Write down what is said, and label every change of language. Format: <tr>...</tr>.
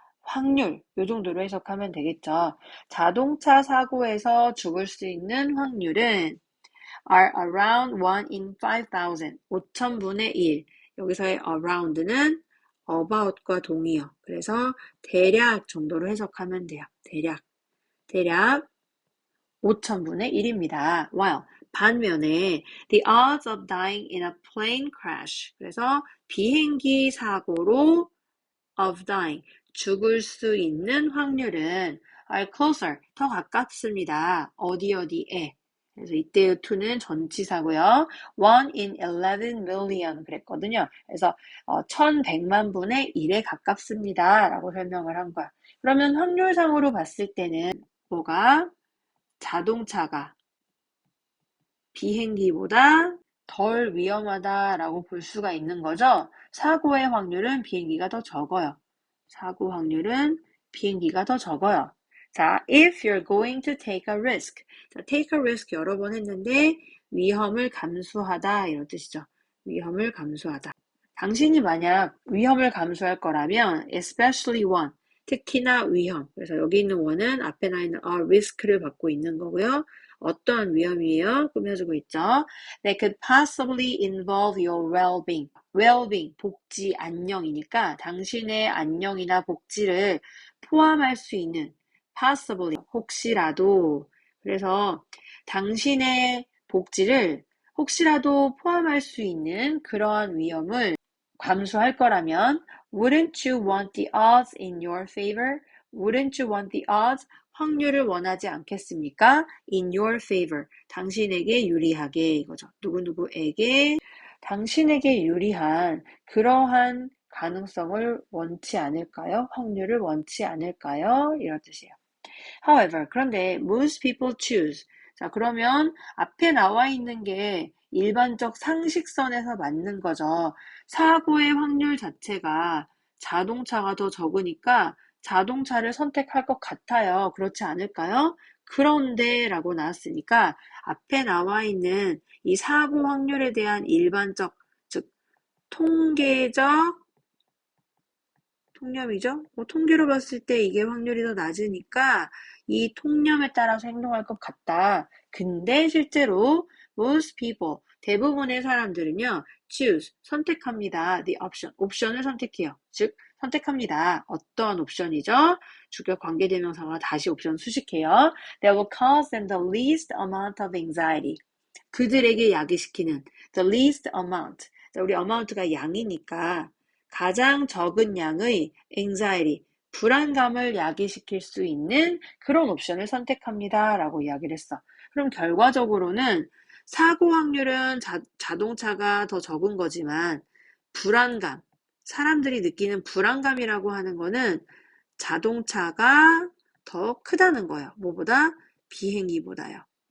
<ko>확률, 요 정도로 해석하면 되겠죠. 자동차 사고에서 죽을 수 있는 확률은</ko> <en>are around 1 in 5,000,</en> <ko>5,000분의 1. 여기서의 around는 about과 동의어. 그래서 대략 정도로 해석하면 돼요. 대략 5,000분의 1입니다.</ko> <en>while</en> <ko>반면에</ko> <en>the odds of dying in a plane crash.</en> <ko>그래서 비행기 사고로</ko> <en>of dying,</en> <ko>죽을 수 있는 확률은</ko> <en>are closer,</en> <ko>더 가깝습니다. 어디에. 그래서 이때의 to는 전치사고요.</ko> <en>1 in 11 million</en> <ko>그랬거든요. 그래서 1100만 분의 1에 가깝습니다. 라고 설명을 한 거야. 그러면 확률상으로 봤을 때는 뭐가 자동차가 비행기보다 덜 위험하다라고 볼 수가 있는 거죠. 사고의 확률은 비행기가 더 적어요. 사고 확률은 비행기가 더 적어요.</ko> <en>자, if you're going to take a risk.</en> <ko>자, take a risk 여러 번 했는데 위험을 감수하다 이런 뜻이죠. 위험을 감수하다. 당신이 만약 위험을 감수할 거라면</ko> <en>especially one,</en> <ko>특히나 위험. 그래서 여기 있는 one은 앞에 나 있는 a risk를 받고 있는 거고요. 어떤 위험이에요? 꾸며주고 있죠.</ko> <en>That could possibly involve your well-being.</en> <ko>well-being, 복지, 안녕이니까 당신의 안녕이나 복지를 포함할 수 있는 possibly, 혹시라도. 그래서 당신의 복지를 혹시라도 포함할 수 있는 그러한 위험을 감수할 거라면</ko> <en>wouldn't you want the odds in your favor? wouldn't you want the odds?</en> <ko>확률을 원하지 않겠습니까?</ko> <en>in your favor.</en> <ko>당신에게 유리하게 이거죠. 누구누구에게 당신에게 유리한 그러한 가능성을 원치 않을까요? 확률을 원치 않을까요? 이런 뜻이에요.</ko> <en>However,</en> <ko>그런데</ko> <en>most people choose.</en> <ko>자, 그러면 앞에 나와 있는 게 일반적 상식선에서 맞는 거죠. 사고의 확률 자체가 자동차가 더 적으니까 자동차를 선택할 것 같아요. 그렇지 않을까요? 그런데 라고 나왔으니까 앞에 나와 있는 이 사고 확률에 대한 일반적, 즉 통계적 통념이죠. 통계로 봤을 때 이게 확률이 더 낮으니까 이 통념에 따라서 행동할 것 같다. 근데 실제로</ko> <en>most people,</en> <ko>대부분의 사람들은요, choose, 선택합니다.</ko> <en>the option,</en> <ko>옵션을 선택해요. 즉, 선택합니다. 어떤 옵션이죠? 주격 관계대명사가 다시 옵션 수식해요.</ko> <en>That will cause them the least amount of anxiety.</en> <ko>그들에게 야기시키는</ko> <en>the least amount.</en> <ko>자, 우리 amount가 양이니까 가장 적은 양의 anxiety, 불안감을 야기시킬 수 있는 그런 옵션을 선택합니다. 라고 이야기를 했어. 그럼 결과적으로는 사고 확률은 자동차가 더 적은 거지만 불안감, 사람들이 느끼는 불안감이라고 하는 거는 자동차가 더 크다는 거예요. 뭐보다? 비행기보다요.</ko>